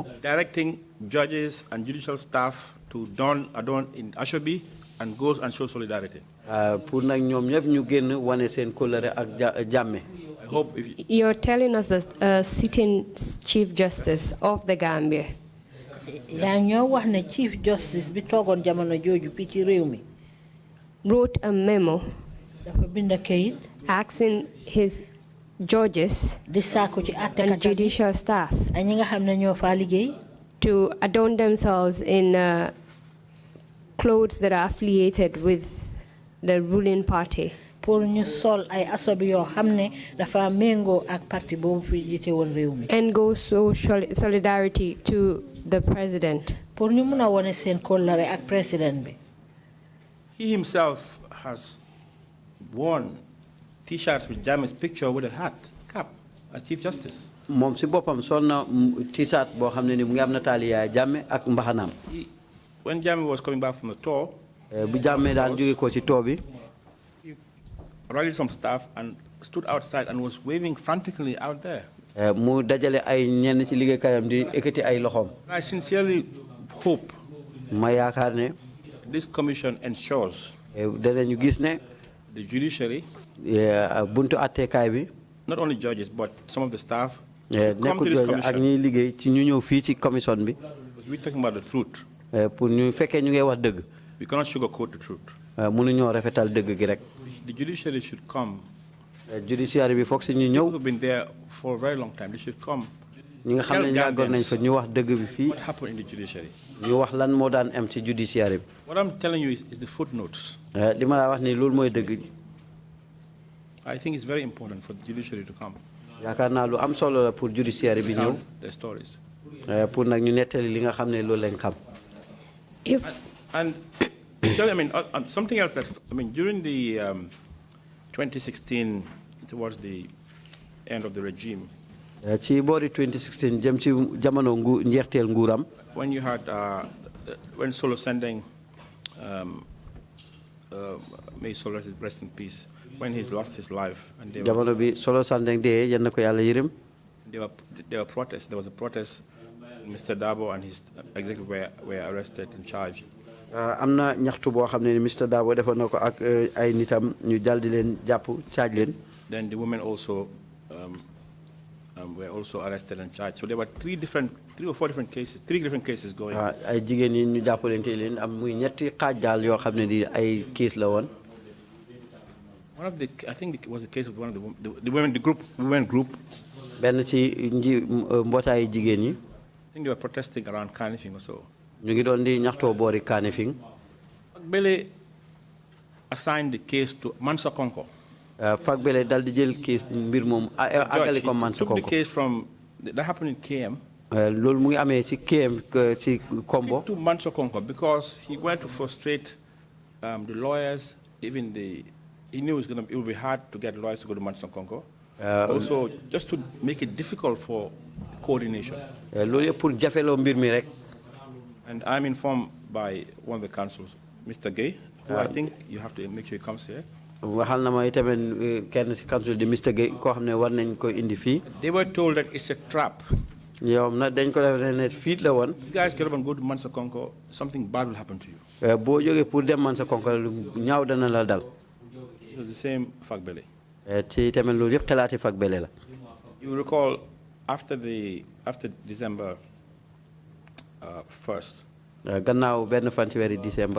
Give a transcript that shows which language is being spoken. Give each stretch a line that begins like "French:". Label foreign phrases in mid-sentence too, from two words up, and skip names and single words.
English: Directing judges and judicial staff to adorn in Ashobi and goes and show solidarity.
Wolof: Pour nag ñoom ñëpp ñu génn wane seen kóllëre ak Jammeh.
English: I hope if you're telling us that sitting Chief Justice of the Gambia.
Wolof: yaa ñoo wax ne
English: Chief Justice
Wolof: bi toogoon jamono jooju fii ci réew mi.
English: Wrote a memo.
Wolof: dafa bind kayit.
English: Asking his judges and judicial staff to adorn themselves in clothes that are affiliated with the ruling party. And go show solidarity to the president. He himself has worn T-shirts with Jammeh's picture with a cap as Chief Justice.
Wolof: Moom si boppam sol na T-shirt boo xam ne ni mu ngi am nataali Yaaya Jammeh ak mbaxanaam.
English: When Jammeh was coming back from the tour,
Wolof: bu Jammeh daan jóge ko ci tour bi,
English: he rallied some staff and stood outside and was waving frantically out there.
Wolof: mu dajale ay ñenn ci liggéeykaayam di ekkati ay loxoom.
English: I sincerely hope
Wolof: ma yaakaar ne
English: this commission ensures
Wolof: danañu gis ne
English: the judiciary,
Wolof: buntu attekaay bi,
English: not only judges but some of the staff,
Wolof: nekkul judge ak ñuy liggéey ci ñu ñëw fii ci commission bi.
English: We're talking about the truth.
Wolof: Pour ñu fekkee ñu ngi wax dëgg.
English: We cannot sugarcoat the truth.
Wolof: mënuñoo rafetal dëgg gi rek.
English: The judiciary should come.
Wolof: Judiciary bi foog si ñu ñëw.
English: People who've been there for a very long time. They should come.
Wolof: ñi nga xam ne yàggoon nañ fa ñu wax dëgg bi fii.
English: What happened in the judiciary?
Wolof: ñu wax lan moo daan am ci judiciary bi.
English: What I'm telling you is the footnotes.
Wolof: li ma la wax ni loolu mooy dëgg gi.
English: I think it's very important for the judiciary to come.
Wolof: yaakaar naa lu am solo la pour judiciary bi ñëw.
English: The stories.
Wolof: pour nag ñu nettali li nga xam ne loolu lañ xam.
English: And I mean, something else that, I mean, during the 2016, towards the end of the regime.
Wolof: Ci boori 2016 jëm ci jamono njeexteel nguuram.
English: When you had when Solo Sandeng, may Solo rest in peace, when he lost his life, and
Wolof: jamono bi Solo Sandeng dee yal na ko Yàlla yërëm.
English: There were protests. There was a protest. Mr. Dabo and his executive were arrested and charged.
Wolof: Am na ñaxtu boo xam ne Mr. Dabo defoon na ko ak ay nitam ñu dal di leen jàpp charge leen.
English: Then the women also were also arrested and charged. So there were three or four different cases going.
Wolof: Ay jigéen yi ñu jàppalante leen am muy ñetti xaaj daal yoo xam ne di ay case la woon.
English: One of the, I think it was the case of one of the women group.
Wolof: benn ci mbootaayu jigéen yi.
English: I think they were protesting around Kanifing or so.
Wolof: ñu ngi doon di ñaxtoo boori Kanifing.
English: Fagbele assigned the case to Mansa Konko.
Wolof: Fagbele dal di jël case mbir moom àggali ko Mansa Konko.
English: Took the case from that happened in KM.
Wolof: loolu mu ngi amee ci KM ci Kombo.
English: To Mansa Konko because he wanted to frustrate the lawyers. Even he knew it would be hard to get lawyers to go to Mansa Konko. Also, just to make it difficult for coordination.
Wolof: loolu yëpp pour jafeloo mbir mi rek.
English: And I'm informed by one of the councils, Mr. Gay, who I think you have to make sure he comes here.
Wolof: waxal na ma itamit kenn ci council di Mr. Gay koo xam ne war nañ ko indi fii.
English: They were told that it's a trap.
Wolof: yow nag dañ ko def ne fiit la woon.
English: You guys get up and go to Mansa Konko, something bad will happen to you.
Wolof: boo jógee pour dem Mansa Konko lu ñaaw dana la dal.
English: It was the same Fagbele.
Wolof: ci tamit loolu yëpp xalaati Fagbele la.
English: You recall after December 1st.
Wolof: gannaaw benn fan ci weeri December.